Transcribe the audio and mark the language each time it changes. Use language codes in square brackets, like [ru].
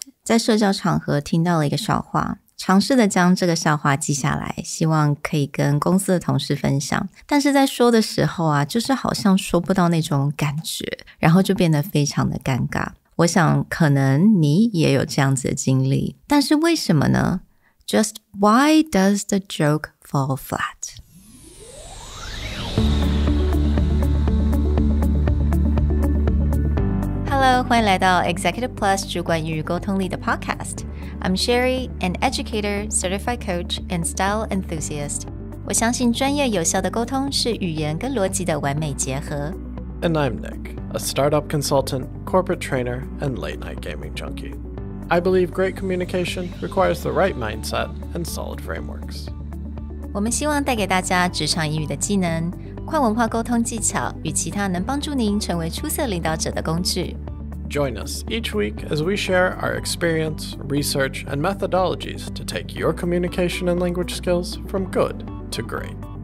[zh] 在社交场合听到了一个笑话，尝试的将这个笑话记下来，希望可以跟公司的同事分享。但是在说的时候啊，就是好像说不到那种感觉，然后就变得非常的尴尬。我想可能你也有这样子的经历，但是为什么呢？ [en] Just why does the joke fall flat?Hello， [zh] 欢迎来到 Executive Plus 主管与沟通力的 Podcast. [en] I'm Sherry, an educator, certified coach, and style enthusiast. [zh] 我相信专业有效的沟通是语言跟逻辑的完美结合。 [en] And I'm Nick, a startup consultant, corporate trainer, and late-night gaming junkie. I believe great communication requires the right mindset and solid frameworks. [zh] 我们希望带给大家职场英语的技能、跨文化沟通技巧与其他能帮助您成为出色领导者的工具。 [en] Join us each week as we share our experience, research, and methodologies to take your communication and language skills from good to great.